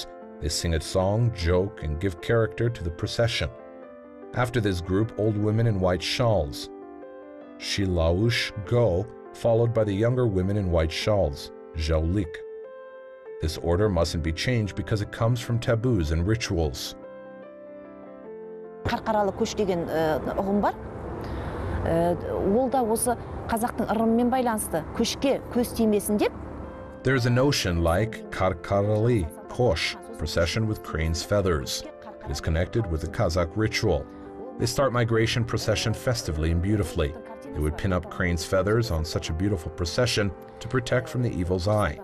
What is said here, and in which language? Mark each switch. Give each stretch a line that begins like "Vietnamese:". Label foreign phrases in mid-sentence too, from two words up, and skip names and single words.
English: They sing a song, joke, and give character to the procession. After this group, old women in white shawls, Shilaush, go, followed by the younger women in white shawls, Joly. This order mustn't be changed because it comes from taboos and rituals.
Kazakh: Қарқаралы көш деген ұғым бар. Ол да осы қазақтың ырымымен байланысты. Көшке көз тимесін деп.
English: There's a notion like Karkarali, Kosh, procession with crane's feathers. It is connected with the Kazakh ritual. They start migration procession festively and beautifully. They would pin up crane's feathers on such a beautiful procession to protect from the evil's eye.